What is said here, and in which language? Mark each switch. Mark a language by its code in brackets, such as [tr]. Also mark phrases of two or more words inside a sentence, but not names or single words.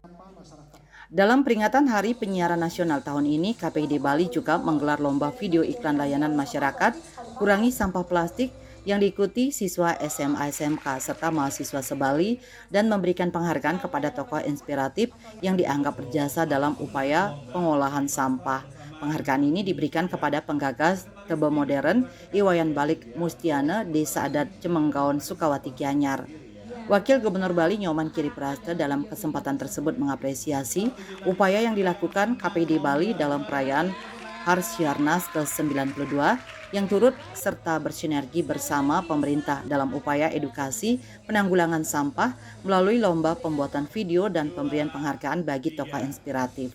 [id] Dalam peringatan Hari Penyiaran Nasional tahun ini, KPID Bali juga menggelar lomba video iklan layanan masyarakat Kurangi Sampah Plastik yang diikuti siswa SMA SMK serta mahasiswa se-Bali dan memberikan penghargaan kepada tokoh inspiratif yang dianggap berjasa dalam upaya pengolahan sampah. Penghargaan ini diberikan kepada penggagas Tebe Modern Iwayan Balik Mustiana Desa Adat Cemenggaon Sukawati Gianyar. Wakil Gubernur Bali Nyoman Kiripraste dalam kesempatan tersebut mengapresiasi upaya yang dilakukan KPID Bali dalam perayaan Harsiarnas ke-92 yang turut serta bersinergi bersama pemerintah dalam upaya edukasi penanggulangan sampah melalui lomba pembuatan video dan pemberian penghargaan bagi tokoh inspiratif.